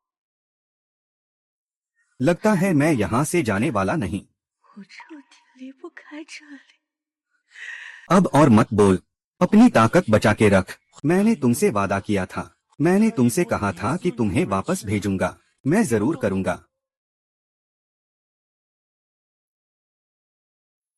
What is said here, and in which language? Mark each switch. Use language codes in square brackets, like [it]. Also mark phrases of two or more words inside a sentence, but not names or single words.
[hi] लगता है मैं यहाँ से जाने वाला नहीं। [zh] 我彻底离不开这里。 [hi] अब और मत बोल, अपनी ताकत बचा के रख। मैंने तुमसे वादा किया था, मैंने तुमसे कहा था कि तुम्हें वापस भेजूंगा, मैं जरूर करूंगा।